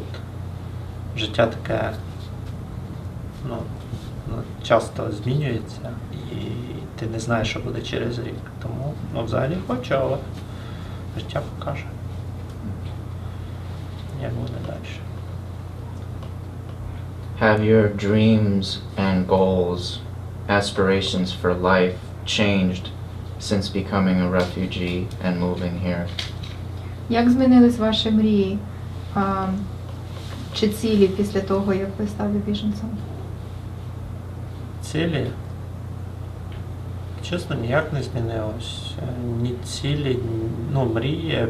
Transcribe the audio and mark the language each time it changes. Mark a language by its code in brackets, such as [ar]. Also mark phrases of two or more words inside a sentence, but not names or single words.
[uk] Життя таке часто змінюється, і ти не знаєш, що буде через рік. Тому взагалі хочу, але життя покаже, як буде далі. [en] Have your dreams and goals, aspirations for life changed since becoming a refugee and moving here? [uk] Як змінились ваші мрії чи цілі після того, як ви стали біженцем? Цілі? Чесно, ніяк не змінилось. Ні цілі, мрії.